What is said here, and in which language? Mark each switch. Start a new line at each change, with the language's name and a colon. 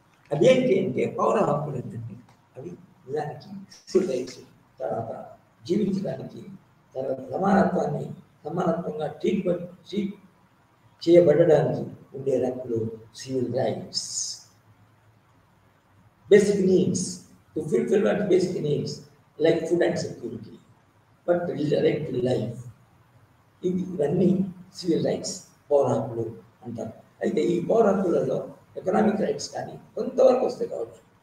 Telugu: అదేంటి అంటే పౌర హక్కులు ఏంటంటే అవి నిజానికి సివిల్ రైట్స్. తర్వాత జీవించడానికి, తర్వాత సమానత్వంగా ట్రీట్ చేయబడడానికి ఉండే హక్కులు civil rights.
English: Basic needs, to fulfill what basic needs like food and security, but right to life.
Telugu: ఇవన్నీ సివిల్ రైట్స్, పౌర హక్కులు అంటారు. అయితే ఈ పౌర హక్కులలో ఎకనామిక్ రైట్స్ కానీ కొంతవరకు వస్తే కావచ్చు.